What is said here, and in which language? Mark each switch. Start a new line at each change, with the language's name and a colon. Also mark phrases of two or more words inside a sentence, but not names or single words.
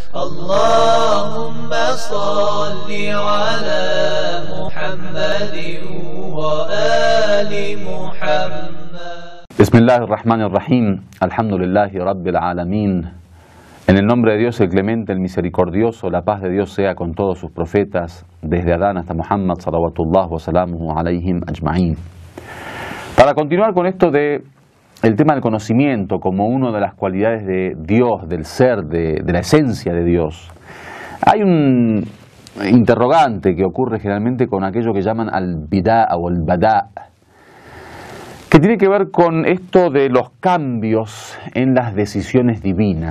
Arabic: اللهم صل على محمد وآل محمد. بسم الله الرحمن الرحيم. الحمد لله رب العالمين.
Spanish: En el nombre de Dios el clemente, el misericordioso, la paz de Dios sea con todos sus profetas, desde Adán hasta Muhammad,
Arabic: صلوات الله وسلامه عليهم أجمعين.
Spanish: Para continuar con esto de el tema del conocimiento como una de las cualidades de Dios, del ser, de la esencia de Dios, hay un interrogante que ocurre generalmente con aquello que llaman al-bidá o al-badá, que tiene que ver con esto de los cambios en las decisiones divinas.